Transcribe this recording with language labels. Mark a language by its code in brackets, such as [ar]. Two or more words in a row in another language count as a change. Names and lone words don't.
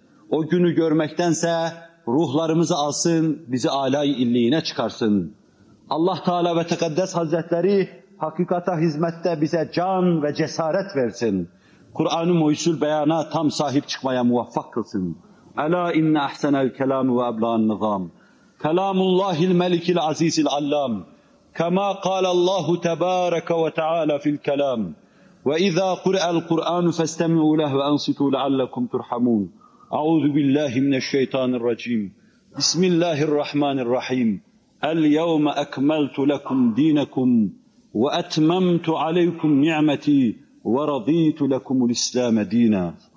[tr] O günü görmektense ruhlarımızı alsın, bizi âlâ-i illiğine çıkarsın. Allah Teala ve Tekaddes Hazretleri hakikata hizmette bize can ve cesaret versin. Kur'an-ı Mucizül Beyan'a tam sahip çıkmaya muvaffak kılsın. [ar] ألا إن أحسن الكلام وأبلغ النظام كلام الله الملك العزيز العلام كما قال الله تبارك وتعالى في الكلام وإذا قرأ القرآن فاستمعوا له وأنصتوا لعلكم ترحمون أعوذ بالله من الشيطان الرجيم بسم الله الرحمن الرحيم اليوم أكملت لكم دينكم وأتممت عليكم نعمتي ورضيت لكم الإسلام دينا.